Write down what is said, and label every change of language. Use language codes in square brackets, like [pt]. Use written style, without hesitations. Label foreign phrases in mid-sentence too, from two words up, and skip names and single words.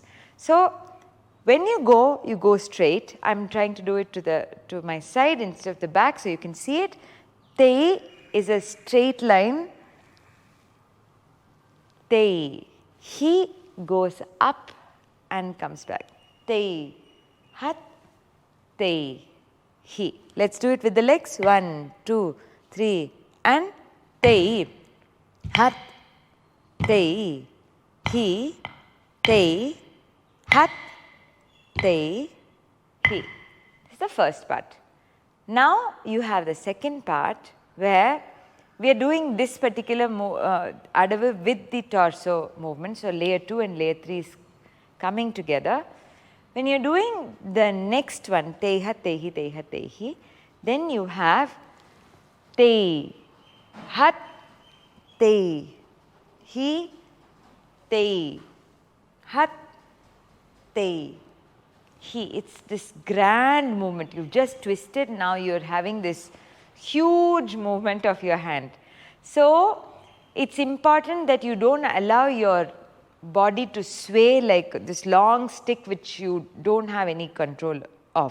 [en] So, when you go straight. I'm trying to do it to my side instead of the back so you can see it. Te is a straight line. Te. He goes up and comes back. Te, hat, te, he. Let's do it with the legs. 1, 2, 3, and te, hat, te, he, te, hat, te, he. This is the first part. Now you have the second part where we are doing this particular adavu with the torso movement. So, layer 2 and layer 3 is coming together. When you are doing the next one, teha, tehi, teha, tehi, then you have te, hat, te, hi, te, hat, te, he. It's this grand movement. You've just twisted, now you're having this huge movement of your hand. So, it's important that you don't allow your body to sway like this long stick which you don't have any control of.